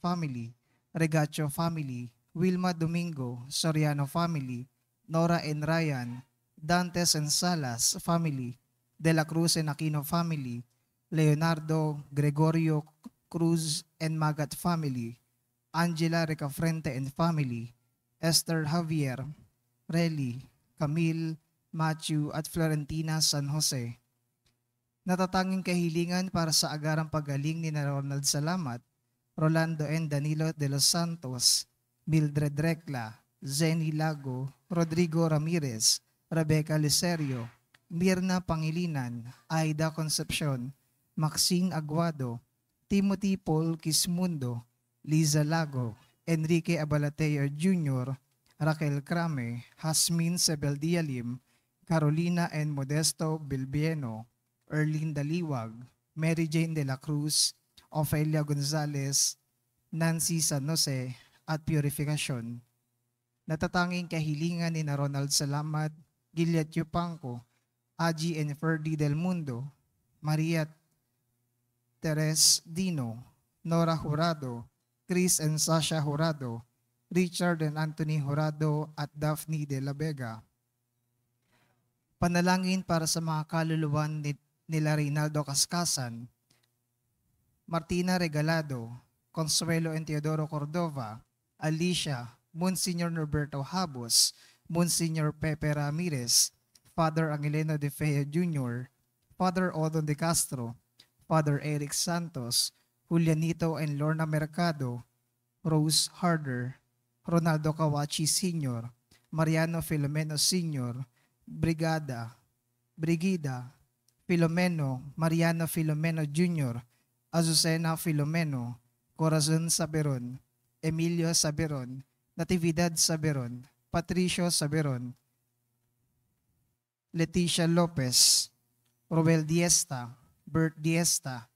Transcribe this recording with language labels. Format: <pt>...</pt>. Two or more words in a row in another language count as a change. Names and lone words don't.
<tl>Family, Regacho Family, Wilma Domingo, Soriano Family, Nora and Ryan, Dantes and Salas Family, De la Cruz and Aquino Family, Leonardo Gregorio Cruz and Magat Family, Angela Recafrente and Family, Esther Javier, Relly, Camille, Matthew at Florentina San Jose. Natatanging kahilingan para sa agarang pagaling ni Ronald Salamat, Rolando N. Danilo de los Santos, Mildred Recla, Zenny Lago, Rodrigo Ramirez, Rebecca Licerio, Mirna Pangilinan, Aida Concepcion, Maxine Aguado, Timothy Paul Kismundo, Liza Lago, Enrique Abalateo Jr., Raquel Crame, Hasmin Sebeldialim, Carolina N. Modesto Bilbieno, Erlinda Liwag, Mary Jane de la Cruz, Ofelia Gonzalez, Nancy San Jose at Purificacion. Natatanging kahilingan ni na Ronald Salamat, Giliat Yupanco, Aji and Ferdy Del Mundo, Maria Teres Dino, Nora Jurado, Chris and Sasha Jurado, Richard and Anthony Jurado at Daphne de la Vega. Panalangin para sa mga kaluluwan nila Reynaldo Cascasan, Martina Regalado, Consuelo and Teodoro Cordova, Alicia, Monsignor Norberto Habos, Monsignor Pepe Ramirez, Father Angelino de Fea Jr., Father Odon de Castro, Father Eric Santos, Julianito and Lorna Mercado, Rose Harder, Ronaldo Kawachi Sr., Mariano Filomeno Sr., Brigida, Filomeno, Mariano Filomeno Jr., Azucena Filomeno, Corazon Saberon, Emilio Saberon, Natividad Saberon, Patricio Saberon, Leticia Lopez, Robel Diesta, Bert Diesta,</tl>